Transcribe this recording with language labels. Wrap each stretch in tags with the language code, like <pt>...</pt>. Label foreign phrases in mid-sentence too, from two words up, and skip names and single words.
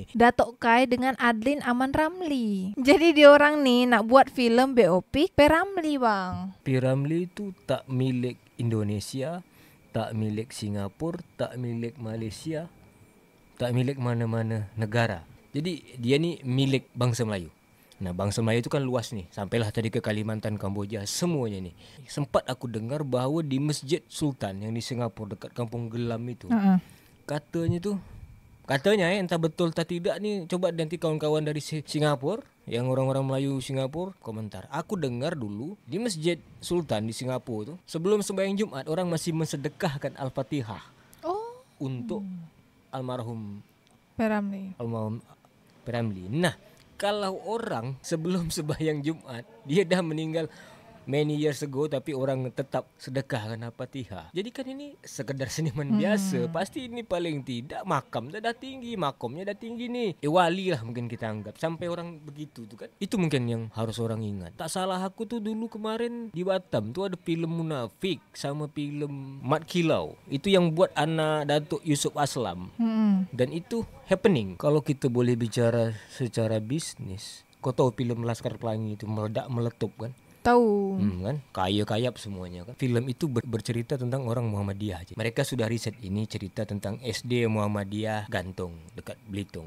<ms>Datuk Kai dengan Adlin Aman Ramli. Jadi dia orang nih nak buat filem biopic P. Ramlee bang. P. Ramlee itu tak milik Indonesia, tak milik Singapura, tak milik Malaysia, tak milik mana-mana negara. Jadi dia ni milik bangsa Melayu. Nah, bangsa Melayu itu kan luas nih. Sampailah tadi ke Kalimantan, Kamboja, semuanya nih. Sempat aku dengar bahawa di Masjid Sultan yang di Singapura dekat Kampung Gelam itu, katanya entah betul atau tidak nih, coba nanti kawan-kawan dari Singapura, yang orang-orang Melayu Singapura komentar. Aku dengar dulu di Masjid Sultan di Singapura tuh, sebelum sembahyang Jumat orang masih mensedekahkan Al-Fatihah untuk almarhum P. Ramlee. Nah, kalau orang sebelum sembahyang Jumat dia dah meninggal</ms> <en>many years ago,</en> <ms>tapi orang tetap sedekahkan Al-Fatihah. Jadi kan ini sekedar seniman biasa. Pasti ini paling tidak makam dah tinggi, makomnya dah tinggi nih. Wali lah mungkin kita anggap. Sampai orang begitu tuh kan. Itu mungkin yang harus orang ingat. Tak salah aku tuh dulu kemarin di Batam tuh ada filem Munafik sama filem Mat Kilau. Itu yang buat anak Datuk Yusuf Aslam. Dan itu happening. Kalau kita boleh bicara secara bisnis, kau tahu filem Laskar Pelangi itu meledak meletup kan? Tahu. Kan kaya-kayap semuanya kan. Film itu bercerita tentang orang Muhammadiyah aja. Mereka sudah riset ini cerita tentang SD Muhammadiyah Gantung dekat Belitung.</ms>